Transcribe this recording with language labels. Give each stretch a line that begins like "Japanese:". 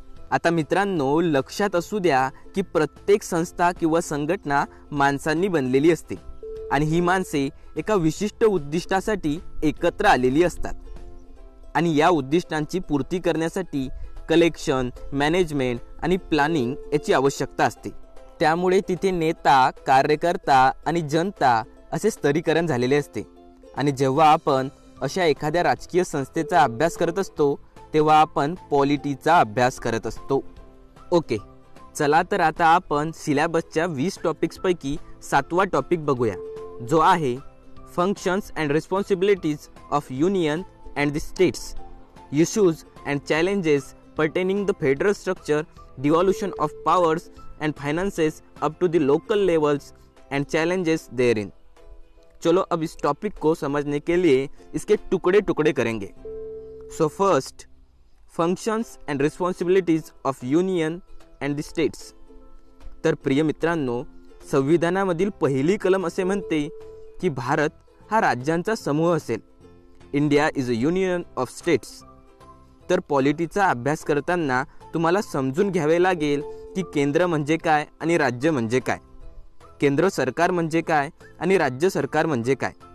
Marathi: आता मित्रांनो, लक्षात असू द्या की प्रत्येक संस्था किंवा संघटना माणसांनी बनलेली असते आणि ही माणसे एका विशिष्ट उद्दिष्टासाठी एकत्र आलेली असतात आणि या उद्दिष्टांची पूर्ती करण्यासाठी कलेक्शन, मॅनेजमेंट आणि प्लॅनिंग याची आवश्यकता असते. त्यामुळे तिथे नेता, कार्यकर्ता आणि जनता असे स्तरीकरण झालेले असते. आणि जेव्हा आपण अशा एखाद्या राजकीय संस्थेचा अभ्यास करत असतो तेव्हा आपण पॉलिटीचा अभ्यास करत असतो.
English: okay,
Marathi: चला तर आता आपण सिलेबसच्या 20 टॉपिक्सपैकी 7वा टॉपिक बघूया, जो आहे
English: Functions and responsibilities of union and the states, issues and challenges pertaining the federal structure, devolution of powers and finances up to the local levels and challenges therein.
Hindi: चलो अब इस टॉपिक को समझने के लिए इसके टुकड़े टुकड़े करेंगे.
English: So first, functions and responsibilities of union and the states.
Marathi: तर प्रिय मित्रांनो, संविधानामधील पहिली कलम असे म्हणते की भारत हा राज्यांचा समूह असेल.
English: India is a union of states.
Marathi: तर पॉलिटीचा अभ्यास करताना तुम्हाला समजून घ्यावे लागेल की केंद्र म्हणजे काय आणि राज्य म्हणजे काय, केंद्र सरकार म्हणजे काय आणि राज्य सरकार म्हणजे काय.